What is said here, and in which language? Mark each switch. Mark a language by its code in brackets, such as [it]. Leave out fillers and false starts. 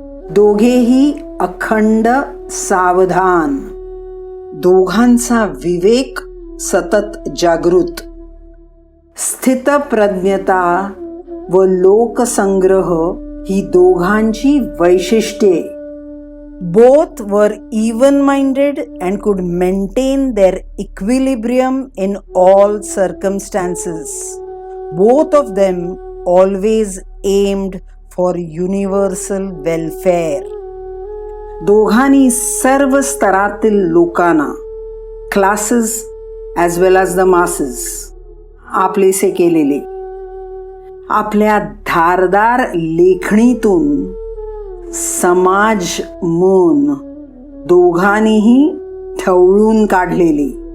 [mr] दोघेही अखंड सावधान. दोघांचा विवेक सतत जागृत. स्थितप्रज्ञता व लोकसंग्रह ही दोघांची वैशिष्ट्ये. [en] Both were even-minded and could maintain their equilibrium in all circumstances. Both of them always aimed for universal welfare. [mr] दोघांनी सर्व स्तरातील लोकांना, [en] classes as well as the masses, [mr] आपलेसे केलेले. आपल्या धारदार लेखणीतून समाज मन दोघांनीही ठवळून काढलेली.